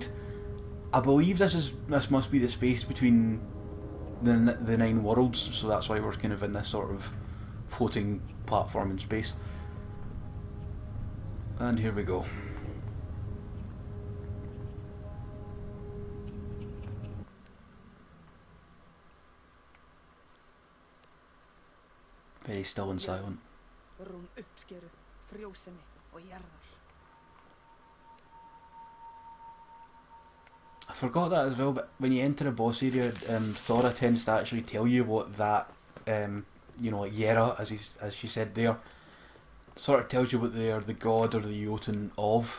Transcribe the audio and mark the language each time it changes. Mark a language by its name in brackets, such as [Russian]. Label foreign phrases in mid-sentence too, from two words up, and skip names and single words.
[English] I believe this must be the space between the 9 worlds, so that's why we're kind of in this sort of floating platform in space. And here we go. Very still and silent. [Icelandic] Rún uppskeru, frjósemi og jarðar. [English] I forgot that as well, but when you enter a boss area, Thora tends to actually tell you what that, like Yera, as she said there, sort of tells you what they are the god or the Jotun of.